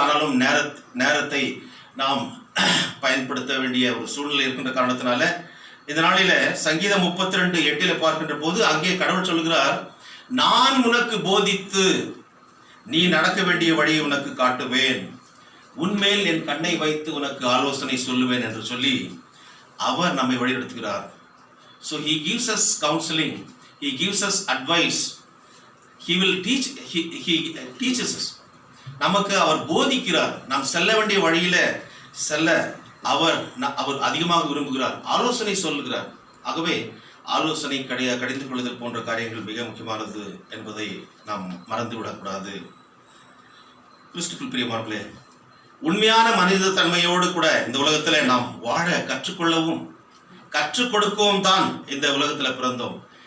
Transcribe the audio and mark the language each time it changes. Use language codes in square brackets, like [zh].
[ta] ஆனாலும் நேரத்தை நாம் பயன்படுத்த வேண்டிய ஒரு சூழ்நிலை இருக்கின்ற காரணத்தினால இந்த நாளில சங்கீதம் 32:8 பார்க்கின்ற போது அங்கே கடவுள் சொல்கிறார், நான் உனக்கு போதித்து நீ நடக்க வேண்டிய வழியை உனக்கு காட்டுவேன், உன்மேல் என் கண்ணை வைத்து உனக்கு ஆலோசனை சொல்லுவேன் என்று சொல்லி அவர் நம்மை வழிநடத்துகிறார். [en] So he gives us counseling, he gives us advice, he will teach, he teaches us. [ta] நமக்கு அவர் போதிக்கிறார். நாம் செல்ல வேண்டிய வழியில செல்ல அவர் அதிகமாக விரும்புகிறார், ஆலோசனை சொல்லுகிறார். ஆகவே ஆலோசனை கடிந்து கொள்ளுதல் போன்ற காரியங்கள் மிக முக்கியமானது என்பதை நாம் மறந்துவிடக்கூடாது. கிறிஸ்துக்குள் பிரியமானவர்களே, உண்மையான மனித தன்மையோடு கூட இந்த உலகத்துல நாம் வாழ கற்றுக்கொள்ளவும் கற்றுக் கொடுக்கவும் தான் இந்த உலகத்துல பிறந்தோம்.